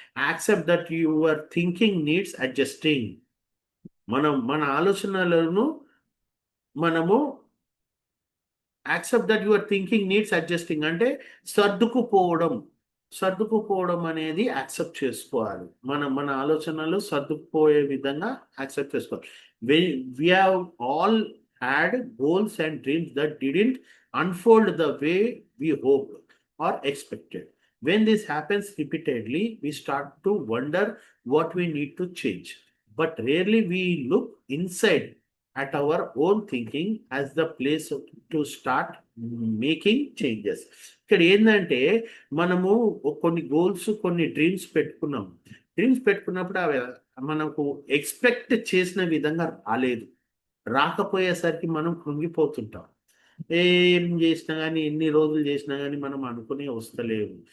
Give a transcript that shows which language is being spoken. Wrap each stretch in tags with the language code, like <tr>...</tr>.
<en>Accept that your thinking needs adjusting.</en> <te>మన ఆలోచనలను మనము</te> <en>accept that your thinking needs adjusting</en> <te>అంటే సర్దుకుపోవడం. సర్దుకుపోవడం అనేది యాక్సెప్ట్ చేసుకోవాలి. మన ఆలోచనలు సర్దుకుపోయే విధంగా యాక్సెప్ట్ చేసుకోవాలి.</te> <en>We have all had goals and dreams that didn't unfold the way we hope or expected. When this happens repeatedly, we start to wonder what we need to change. But rarely we look inside at our own thinking as the place to start making changes.</en> <te>ఇక్కడ ఏంటంటే మనము కొన్ని goals కొన్ని dreams పెట్టుకున్నాం. Dreams పెట్టుకున్నప్పుడు అవి మనకు expect చేసిన విధంగా రాలేదు. రాకపోయేసరికి మనం కృంగిపోతుంటాం. ఏం చేసినా కానీ, ఎన్ని రోజులు చేసినా కానీ మనం అనుకునే వస్తలేవు.</te>